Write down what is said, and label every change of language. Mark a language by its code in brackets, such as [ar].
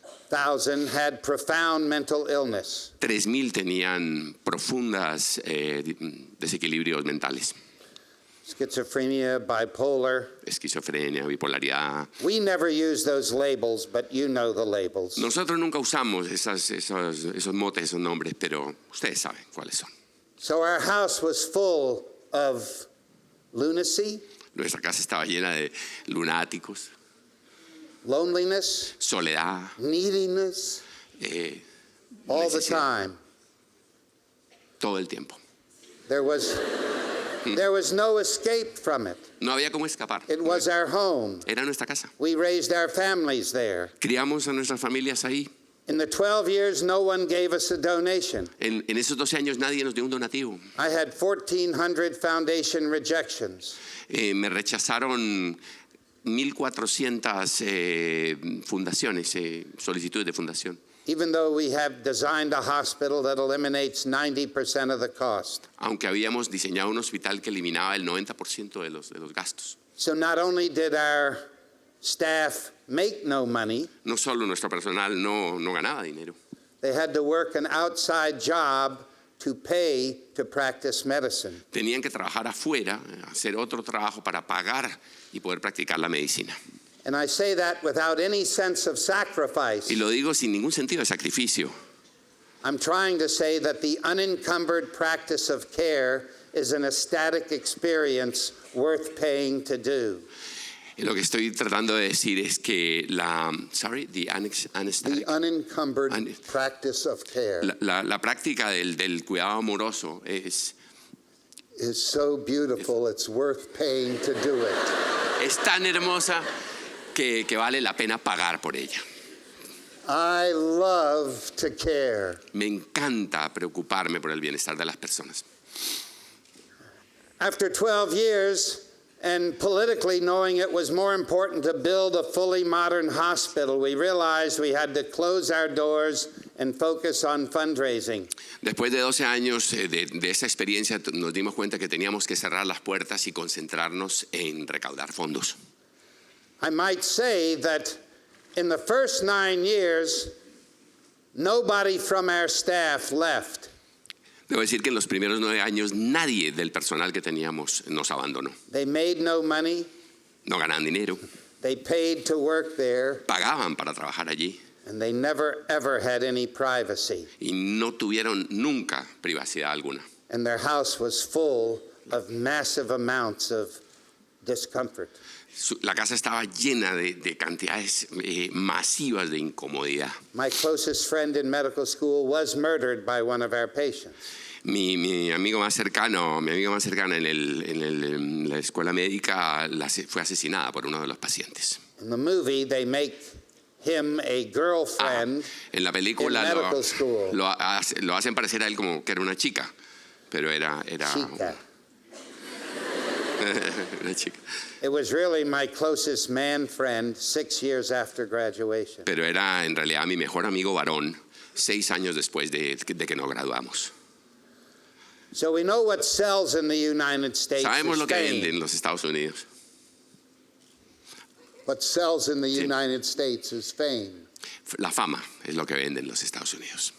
[en] 3,000 had profound mental illness. [es] 3,000 tenían profundas desequilibrios mentales. [en] Schizophrenia, bipolar. [es] Esquizofrenia, bipolaridad. [en] We never use those labels, but you know the labels. [es] Nosotros nunca usamos esos motes, esos nombres, pero ustedes saben cuáles son. [en] So our house was full of lunacy, [es] Nuestra casa estaba llena de lunáticos, [en] loneliness, [es] soledad, [en] neediness, all the [es] necesidad, [en] time. [es] todo el tiempo. [en] There was no escape from it. [es] No había cómo escapar. [en] It was our home. [es] Era nuestra casa. [en] We raised our families there. [es] Criamos a nuestras familias ahí. [en] In the 12 years, no one gave us a donation. [es] En esos 12 años nadie nos dio un donativo. [en] I had 1,400 foundation rejections. [es] Me rechazaron 1,400 fundaciones, solicitudes de fundación. [en] Even though we have designed a hospital that eliminates 90% of the cost. [es] Aunque habíamos diseñado un hospital que eliminaba el 90% de los gastos. [en] So not only did our staff make no money, [es] No solo nuestro personal no ganaba dinero. [en] they had to work an outside job to pay to practice medicine. [es] Tenían que trabajar afuera, hacer otro trabajo para pagar y poder practicar la medicina. [en] And I say that without any sense of sacrifice. [es] Y lo digo sin ningún sentido de sacrificio. [en] I'm trying to say that the unencumbered practice of care is an ecstatic experience worth paying to do. [es] Y lo que estoy tratando de decir es que [en] the unencumbered practice of care [es] la práctica del cuidado amoroso [en] is so beautiful, it's worth paying to do it. [es] Es tan hermosa que vale la pena pagar por ella. [en] I love to care. [es] Me encanta preocuparme por el bienestar de las personas. [en] After 12 years, and politically knowing it was more important to build a fully modern hospital, we realized we had to close our doors and focus on fundraising. [es] Después de 12 años de esa experiencia, nos dimos cuenta que teníamos que cerrar las puertas y concentrarnos en recaudar fondos. [en] I might say that in the first 9 years, nobody from our staff left. [es] Debo decir que en los primeros 9 años nadie del personal que teníamos nos abandonó. [en] They made no money. [es] No ganaban dinero. [en] They paid to work there. [es] Pagaban para trabajar allí. [en] And they never ever had any privacy. [es] Y no tuvieron nunca privacidad alguna. [en] And their house was full of massive amounts of discomfort. [es] La casa estaba llena de cantidades masivas de incomodidad. [en] My closest friend in medical school was murdered by one of our patients. [es] Mi amiga más cercana en la escuela médica fue asesinada por uno de los pacientes. [en] In the movie, they make him a girlfriend [es] en la película [en] in medical school. [es] lo hacen parecer a él como que era una chica, pero era Chica. una chica. [en] It was really my closest man friend 6 years after graduation. [es] Pero era en realidad mi mejor amigo varón 6 años después de que nos graduamos. [en] So we know what sells in the United States [es] Sabemos [en] is [es] lo que [en] fame. [es] vende en los Estados Unidos. [en] What sells in the [es] Sí. [en] United States is fame. [es] La fama es lo que vende en los Estados Unidos.